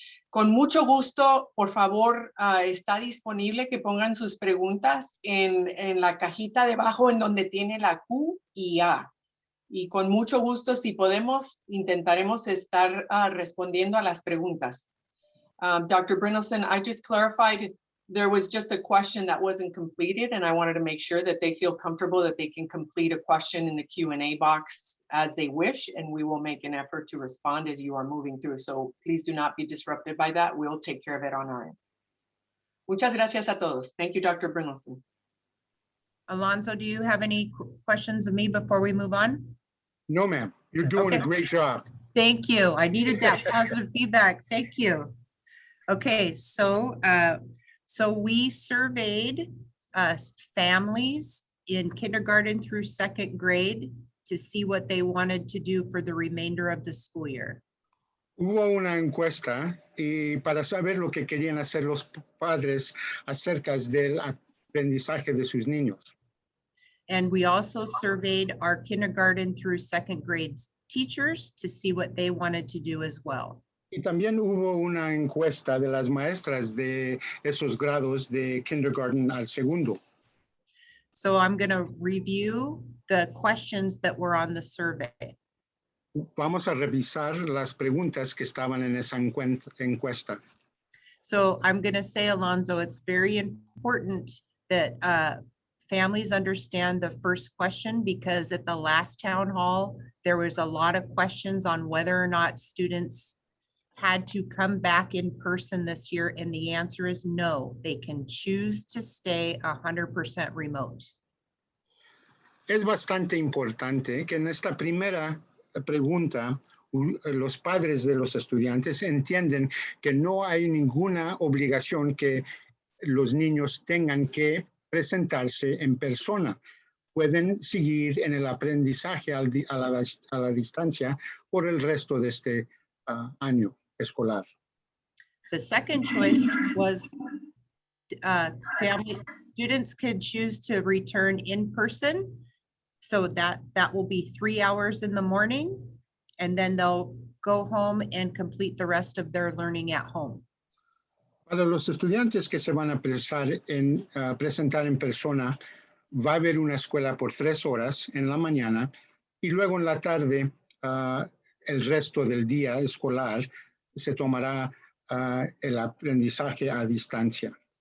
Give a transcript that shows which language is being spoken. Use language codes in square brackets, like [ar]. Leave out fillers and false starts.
[es] Con mucho gusto, por favor, está disponible que pongan sus preguntas en la cajita debajo en donde tiene la Q y A. Y con mucho gusto, si podemos, intentaremos estar respondiendo a las preguntas. [en] Dr. Bernaldson, I just clarified there was just a question that wasn't completed, and I wanted to make sure that they feel comfortable that they can complete a question in the Q&A box as they wish, and we will make an effort to respond as you are moving through. So please do not be disrupted by that. We'll take care of it on our end. [es] Muchas gracias a todos. [en] Thank you, Dr. Bernaldson. Alonso, do you have any questions of me before we move on? No, ma'am. You're doing a Okay. great job. Thank you. I needed that positive feedback. Thank you. Okay, so we surveyed families in kindergarten through 2nd grade to see what they wanted to do for the remainder of the school year. [es] Hubo una encuesta y para saber lo que querían hacer los padres acerca del aprendizaje de sus niños. [en] And we also surveyed our kindergarten through 2nd grade teachers to see what they wanted to do as well. [es] Y también hubo una encuesta de las maestras de esos grados de kindergarten al 2º. [en] So I'm going to review the questions that were on the survey. [es] Vamos a revisar las preguntas que estaban en esa encuesta. [en] So I'm going to say, Alonso, it's very important that families understand the first question, because at the last town hall, there was a lot of questions on whether or not students had to come back in person this year. And the answer is no, they can choose to stay 100% remote. [es] Es bastante importante que en esta primera pregunta, los padres de los estudiantes entienden que no hay ninguna obligación que los niños tengan que presentarse en persona. Pueden seguir en el aprendizaje a la distancia por el resto de este año escolar. [en] The second choice was family, students could choose to return in person. So that will be 3 hours in the morning, and then they'll go home and complete the rest of their learning at home. [es] Para los estudiantes que se van a presentar en persona, va a haber una escuela por 3 horas en la mañana y luego en la tarde el resto del día escolar se tomará el aprendizaje a distancia.